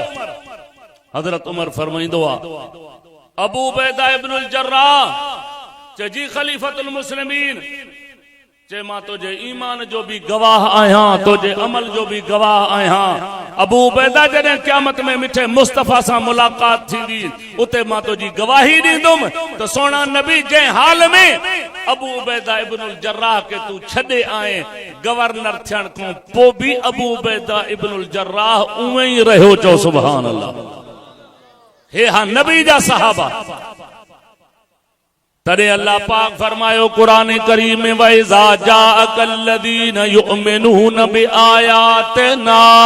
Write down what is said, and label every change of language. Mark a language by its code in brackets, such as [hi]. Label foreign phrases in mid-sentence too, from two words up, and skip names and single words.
[sd] हजरत उमर फरमाईंदो आहे, अबू उबैदा इब्नुल जर्राह चे जी [ar] خليفة المسلمين, [sd] चे मां तुझे ईमान जो भी गवाह आहियां, तुझे अमल जो भी गवाह आहियां। अबू उबैदा जॾहिं क़यामत में मिठे मुस्तफा सां मुलाकात थींदी, उते मां तुझी गवाही ॾींदुमि त सोना नबी जंहिं हाल में अबू उबैदा इब्नुल जर्राह के तू छॾे आए, गवर्नर थियण खां पोइ बि अबू उबैदा इब्नुल जर्राह उएं ई रहियो। चओ [ar] سبحان الله. [sd] हे हा नबी जा सहाबा। तरे अल्लाह पाक फरमायो कुरान करीम में, [ar] وإذا جاءك الذين يؤمنون بآياتنا